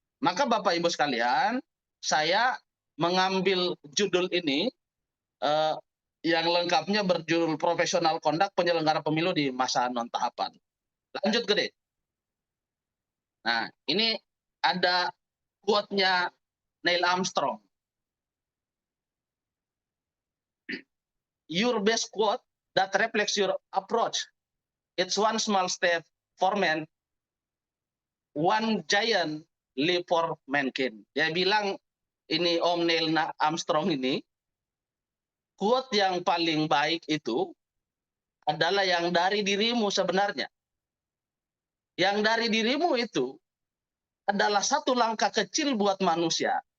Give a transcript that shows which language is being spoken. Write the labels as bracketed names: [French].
[Indonesian] Maka Bapak Ibu sekalian, saya mengambil judul ini yang lengkapnya berjudul Professional Conduct Penyelenggara Pemilu di Masa Non Tahapan. Lanjut, Gede. Nah, ini ada quote-nya Neil Armstrong. [English] Your best quote that reflects your approach. It's one small step for man, one giant leap for mankind. [Indonesian] Dia bilang, ini Om Neil Armstrong ini, quote yang paling baik itu adalah yang dari dirimu sebenarnya. Yang dari dirimu itu adalah satu langkah kecil buat manusia.